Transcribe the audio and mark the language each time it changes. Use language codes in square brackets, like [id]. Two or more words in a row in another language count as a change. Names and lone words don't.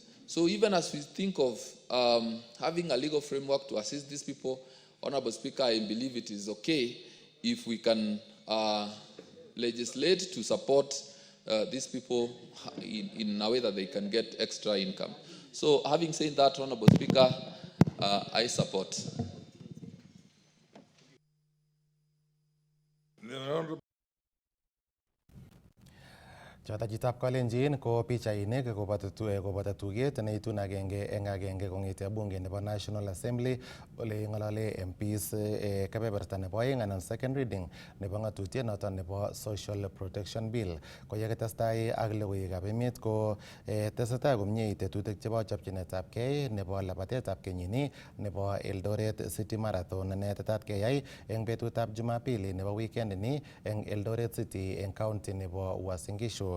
[en] So even as we think of having a legal framework to assist these people, Honorable Speaker, I believe it is okay if we can legislate to support these people in a way that they can get extra income. So having said that, Honorable Speaker, I support. [kln] Chotachitab Kalenjin ko pichainik koboto tuget neitun agenge eng agenge kong'ete bunge nebo National Assembly ole ng'olole MPs kebeberta nebo oeng anan [en] second reading [kln] nebo ng'atutiet noton nebo Social Protection Bill. Ko yekitestai ak logoiwekab emet ko tesetai komie tetutik chebo chopchinetabgei nebo labatetab kenyini nebo Eldoret City Marathon ne tetat keyai eng betutab Jumapili nebo weekend ni eng Eldoret City eng county nebo Uasin Gishu.